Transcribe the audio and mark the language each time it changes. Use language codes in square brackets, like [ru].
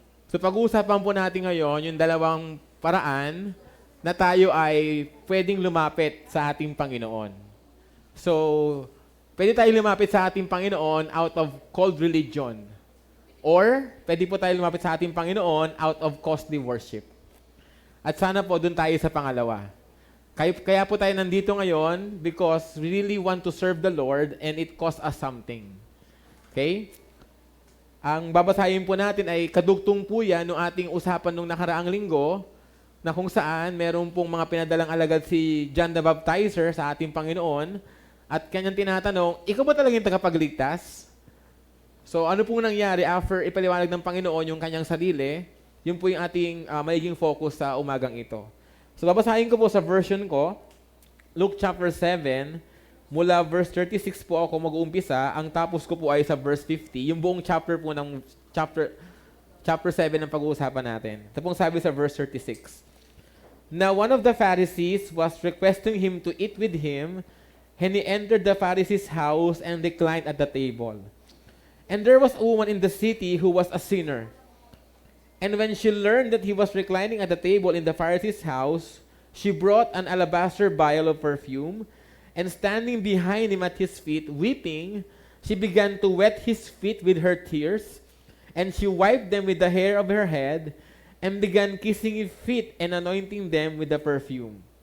[tl] So pag-uusapan po natin ngayon yung dalawang paraan na tayo ay pwedeng lumapit sa ating Panginoon. So, pwede tayo lumapit sa ating Panginoon out of cold religion. Or, pwede po tayo lumapit sa ating Panginoon out of costly worship. At sana po doon tayo sa pangalawa. Kaya po tayo nandito ngayon because we really want to serve the Lord and it costs us something. Okay? Ang babasahin po natin ay kadugtong po yan ng ating usapan nung nakaraang linggo na kung saan meron pong mga pinadalang alagad si John the Baptizer sa ating Panginoon at kanyang tinatanong, ikaw ba talagang tagapagligtas? So ano pong nangyari after ipaliwanag ng Panginoon yung kanyang sarili, yun po yung ating magiging focus sa umagang ito. So babasahin ko po sa version ko, Luke chapter 7, mula verse 36 po ako mag-uumpisa, ang tapos ko po ay sa verse 50, yung buong chapter po ng chapter 7 ng pag-uusapan natin. Ito pong sabi sa verse 36. [en] Now one of the Pharisees was requesting him to eat with him, and he entered the Pharisee's house and reclined at the table. And there was a woman in the city who was a sinner. And when she learned that he was reclining at the table in the Pharisee's house, she brought an alabaster vial of perfume, and standing behind him at his feet, weeping, she began to wet his feet with her tears, and she wiped them with the hair of her head, and began kissing his feet and anointing them with the perfume.